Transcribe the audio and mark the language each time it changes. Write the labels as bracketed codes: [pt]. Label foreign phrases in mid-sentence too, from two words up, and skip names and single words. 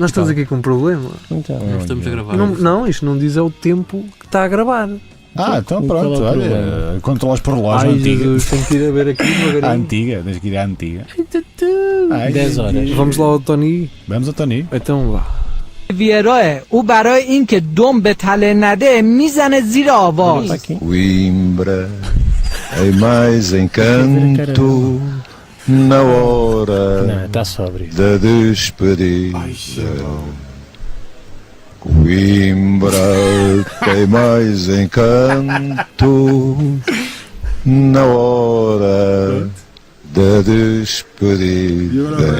[pt] Nós estamos aqui com um problema. Então, não estamos a gravar. Não, isto não diz é o tempo que está a gravar. Então pronto, olha, controlas por relógio antiga. Tenho que ir a ver aqui devagarinho. A antiga, tens que ir à antiga. 10 horas. Vamos lá ao Tony. Vamos ao Tony. Então vá. [fa] ویراه او برای اینکه دم به تله نده میزنه زیر آواز. [pt] Coimbra é mais encanto na hora da despedida. Coimbra tem mais encanto na hora da despedida.